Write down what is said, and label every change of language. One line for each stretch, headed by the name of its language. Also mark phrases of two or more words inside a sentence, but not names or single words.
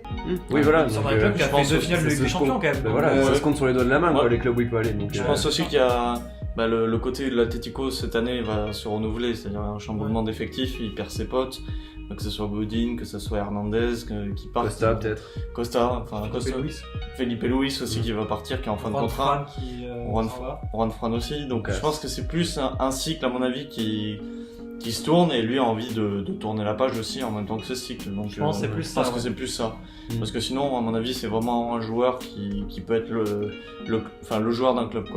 French: Oui, voilà. Il sort donc, d'un club qui a je fait pense deux que finales de ça Ligue des se Champions compte. quand même. Bah Donc, voilà, ça se compte sur les doigts de la main, Ouais. quoi, les clubs où il peut aller. Donc, Je pense aussi qu'il y a le côté de l'Atlético cette année va se renouveler, c'est-à-dire un chamboulement d'effectifs, il perd ses potes, que ce soit Godin, que ce soit Hernandez qui part. Costa, peut-être. Costa, Costa. Luis. Felipe Luis aussi qui va partir, qui est en fin de Juan contrat. Fran qui Juan s'en va. Juan Fran aussi, donc Ok. je pense que c'est plus un cycle à mon avis qui se tourne et lui a envie de tourner la page aussi en même temps que ce cycle. Donc Je pense que c'est plus je ça, pense que ouais. c'est plus ça. Mm. Parce que sinon, à mon avis, c'est vraiment un joueur qui peut être le joueur d'un club, quoi.